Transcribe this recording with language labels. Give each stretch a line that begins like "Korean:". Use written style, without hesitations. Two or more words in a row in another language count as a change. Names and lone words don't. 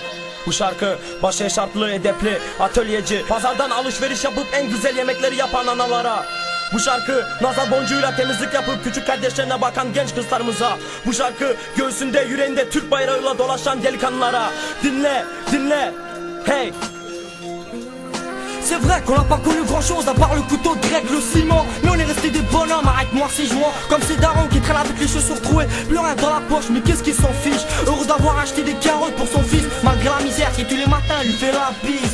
Turkish: Bu şarkı başı eşarplı, edepli, atölyeci, pazardan alışveriş yapıp en güzel yemekleri yapan analara. Bu şarkı nazar boncuğuyla temizlik yapıp küçük kardeşlerine bakan genç kızlarımıza. Bu şarkı göğsünde yüreğinde Türk bayrağıyla dolaşan delikanlılara. Dinle, dinle, hey.
French: C'est vrai qu'on n'a pas connu grand chose à part le couteau de grec, le ciment. Mais on est resté des bonhommes, arrête-moi ces jouants. Comme ces darons qui traînent avec les chaussures trouées, plus rien dans la poche, mais qu'est-ce qu'ils s'en fiche. Heureux d'avoir acheté des carottes pour son fils, malgré la misère qui tous les matins lui fait la bise.